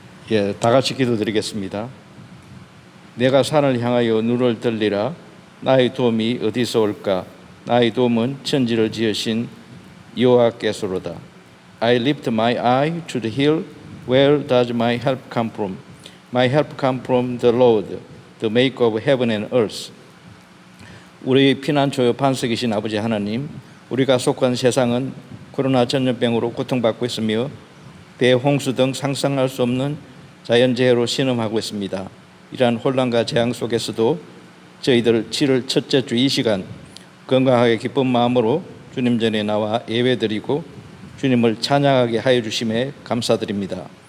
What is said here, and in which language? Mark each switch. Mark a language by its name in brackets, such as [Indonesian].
[Korean] 예, 다 같이 기도드리겠습니다. 내가 산을 향하여 눈을 들리라. 나의 도움이 어디서 올까? 나의 도움은 천지를 지으신 여호와께서로다. [English] I lift my eye to the hill. Where does my help come from? My help come from the Lord, the maker of heaven and earth. [Korean] 우리 피난처요 반석이신 아버지 하나님, 우리가 속한 세상은 코로나 전염병으로 고통받고 있으며 대홍수 등 상상할 수 없는 자연재해로 신음하고 있습니다. 이러한 혼란과 재앙 속에서도 저희들 7월 첫째 주 이 시간 건강하게 기쁜 마음으로 주님 전에 나와 예배드리고 주님을 찬양하게 하여 주심에 감사드립니다.